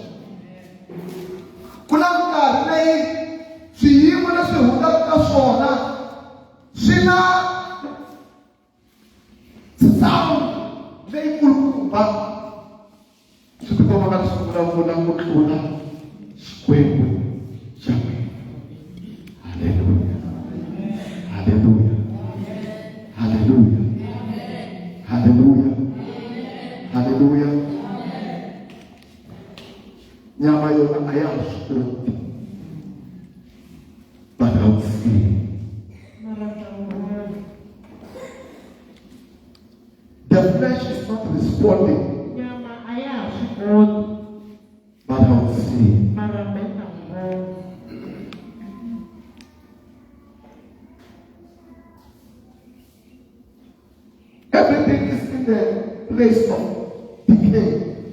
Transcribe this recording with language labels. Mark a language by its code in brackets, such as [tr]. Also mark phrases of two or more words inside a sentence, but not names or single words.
[ts] Ku na minkarhi leyi swiyimo leswi hundaka ka swona swi na sound leyikulukumba swi tikomba nga swi vulavula ku tlula xikwembu xa wena. Haleluya, haleluya, haleluya, haleluya, haleluya. Nyama yona a ya ha swi koti, [en] but I will see. The flesh is not responding, but I will see. Everything is in the place of decay.